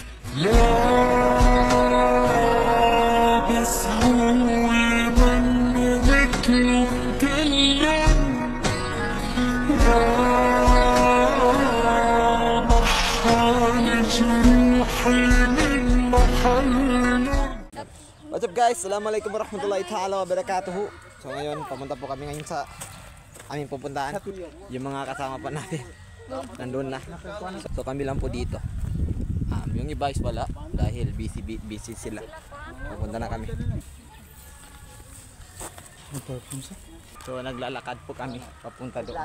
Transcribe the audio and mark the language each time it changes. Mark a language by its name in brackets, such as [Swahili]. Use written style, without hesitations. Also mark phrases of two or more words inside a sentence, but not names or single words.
[English] بس هو منه مثله مكلم محال جروحي من محله. What's up guys? [Arabic] السلام عليكم ورحمة الله تعالى وبركاته. [Filipino] So ngayon, pamunta po kami ngayon sa aming pupuntahan. Yung mga kasama pa natin nandun na. So kami lang po dito. Yung iba is wala dahil busy sila. Pupunta na kami. So naglalakad po kami papunta doon.